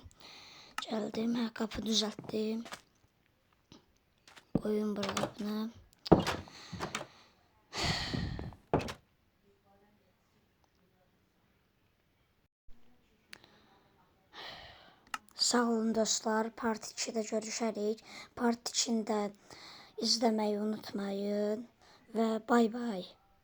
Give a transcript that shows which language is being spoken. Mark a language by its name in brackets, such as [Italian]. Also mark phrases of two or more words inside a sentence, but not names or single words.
[Turkish] Geldim. Ha, kapı düzelttim. Koyun buzdolabını. [Azerbaijani] Sağ olun dostlar. Part 2'də görüşərik. Part 2'də izləməyi unutmayın. Və [English] bay bay.